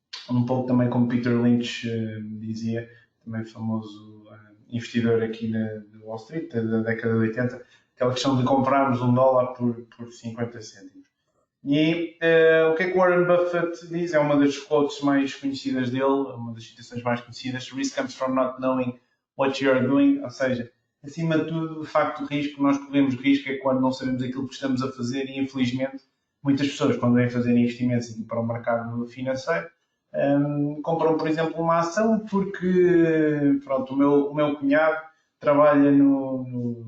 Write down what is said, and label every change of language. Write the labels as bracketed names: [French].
[Portuguese] um pouco também como Peter Lynch dizia, também famoso investidor aqui de Wall Street, da década de 80, aquela questão de comprarmos $1 por 50 cêntimos. E o que é que Warren Buffett diz? É uma das quotes mais conhecidas dele, uma das citações mais conhecidas. [English] Risk comes from not knowing what you are doing. [Portuguese] Ou seja, acima de tudo, de facto, o risco, nós corremos risco é quando não sabemos aquilo que estamos a fazer e, infelizmente, muitas pessoas, quando vêm fazer investimentos aqui para o mercado financeiro, compram, por exemplo, uma ação porque, pronto, o meu cunhado trabalha no